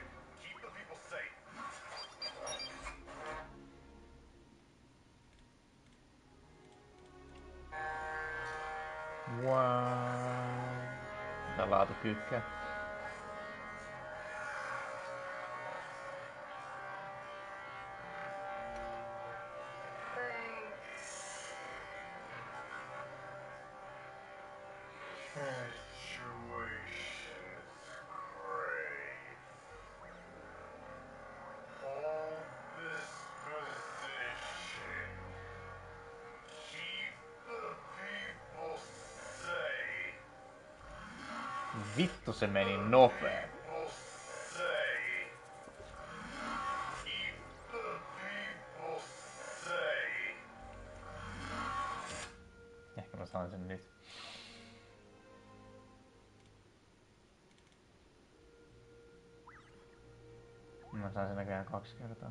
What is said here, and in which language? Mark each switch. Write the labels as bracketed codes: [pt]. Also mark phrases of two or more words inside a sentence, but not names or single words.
[en] Keep the people safe. Wow. [fi] Tää laatu kyykkää. [en] Situation is grave. Hold this position. Keep the people safe. [fi] Vittu se meni nopea. [en] People safe. Keep the people safe. [fi] Ehkä mä saan sen nyt. Mä sain sen näköjään 2 kertaa.